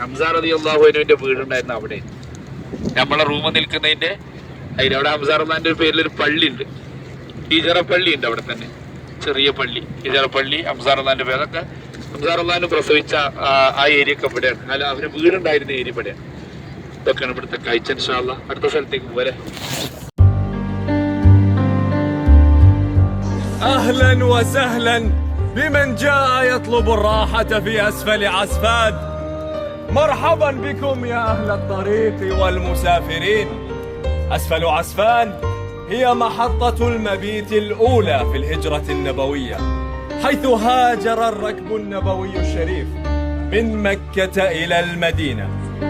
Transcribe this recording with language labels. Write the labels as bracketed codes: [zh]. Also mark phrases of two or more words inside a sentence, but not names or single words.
[ml] ഹംസ റളിയല്ലാഹു അൻഹുവിന്റെ വീടുണ്ടായിരുന്ന അവിടെ, നമ്മളെ റൂം നിൽക്കുന്നതിന്റെ അവിടെ ഹംസ റളിയല്ലാഹുവിന്റെ പേരിൽ ഒരു പള്ളി ഉണ്ട്, ഹിജറ പള്ളി ഉണ്ട് അവിടെ തന്നെ, ചെറിയ പള്ളി, ഹിജറ പള്ളി. ഹംസ റളിയല്ലാഹുവിന്റെ പേര്, അതൊക്കെ ഹംസ റളിയല്ലാഹു പ്രസവിച്ച ആ ഏരിയ ഒക്കെ ഇവിടെയാണ്. അല്ല, അവര് വീടുണ്ടായിരുന്ന ഏരിയ ഇവിടെയാണ്. ഇതൊക്കെയാണ് ഇവിടുത്തെ കാഴ്ച. [ar] إن شاء الله [ml] അടുത്ത സ്ഥലത്തേക്ക് പോരെ. [ar] أهلا وسهلا بمن جاء يطلب الراحة في أسفل عسفان. مرحبا بكم يا أهل الطريق والمسافرين. أسفل عسفان هي محطة المبيت الأولى في الهجرة النبوية، حيث هاجر الركب النبوي الشريف من مكة إلى المدينة